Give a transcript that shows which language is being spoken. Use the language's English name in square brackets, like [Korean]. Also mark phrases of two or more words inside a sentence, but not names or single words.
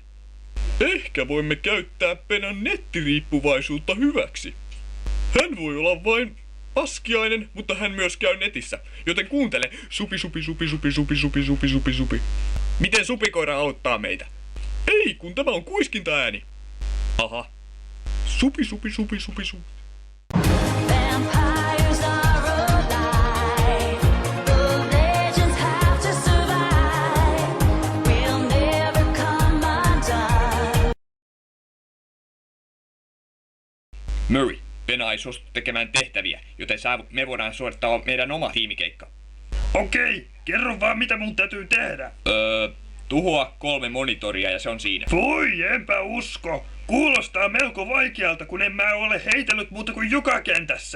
[Finnish] Ehkä voimme käyttää Penan nettiriippuvaisuutta hyväksi. Hän voi olla vain paskiainen, mutta hän myös käy netissä. Joten kuuntele. Supi supi supi supi supi supi supi supi supi. Miten supikoira auttaa meitä? Ei, kun tämä on kuiskintaääni. Aha. Supi supi supi supi supi. [English] Vampires are alive. The legends have to survive. We'll never come undone. [Finnish] Murray, Pena ei suostu tekemään tehtäviä, joten me voidaan suorittaa meidän oma tiimikeikka. Okei, kerro vaan mitä mun täytyy tehdä. Tuhoa 3 monitoria ja se on siinä. Voi, enpä usko. Kuulostaa melko vaikealta, kun en mä ole heitellyt muuta kuin joka kentässä.